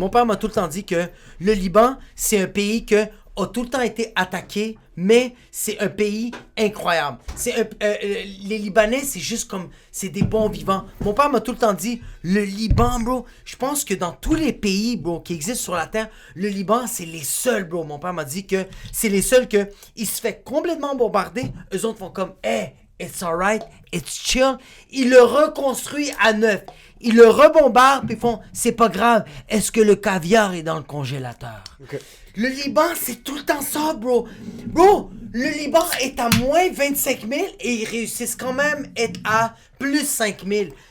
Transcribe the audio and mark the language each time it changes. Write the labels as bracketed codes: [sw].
[fr] mon père m'a tout le temps dit que le Liban, c'est un pays que a tout le temps été attaqué, mais c'est un pays incroyable. Les Libanais, c'est juste comme... C'est des bons vivants. Mon père m'a tout le temps dit, le Liban, bro, je pense que dans tous les pays, bro, qui existent sur la Terre, le Liban, c'est les seuls, bro. Mon père m'a dit que c'est les seuls que... Il se fait complètement bombarder. Eux autres font comme, [en] hey, it's alright, it's chill. [fr] Ils le reconstruisent à neuf. Ils le rebombardent, puis ils font, c'est pas grave, est-ce que le caviar est dans le congélateur? Ok. Le Liban, c'est tout le temps ça, bro. Bro, le Liban est à moins 25 000 et ils réussissent quand même à être à plus 5 000.